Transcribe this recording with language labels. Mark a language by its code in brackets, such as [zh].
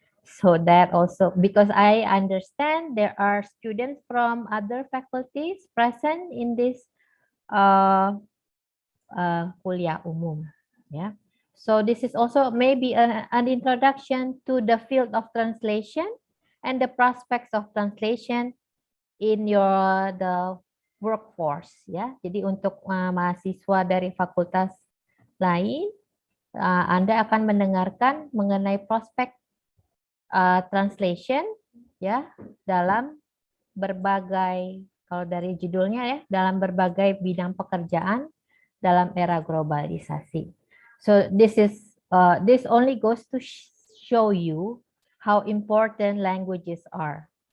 [en] So that also, because I understand there are students from other faculties present in this [id] kuliah umum. [en] Yeah. So this is also maybe an introduction to the field of translation and the prospects of translation in the workforce. [id] Ya. Jadi untuk mahasiswa dari fakultas lain, Anda akan mendengarkan mengenai prospek translation ya dalam berbagai, kalau dari judulnya ya, dalam berbagai bidang pekerjaan dalam era globalisasi. [en] So this only goes to show you how important languages are.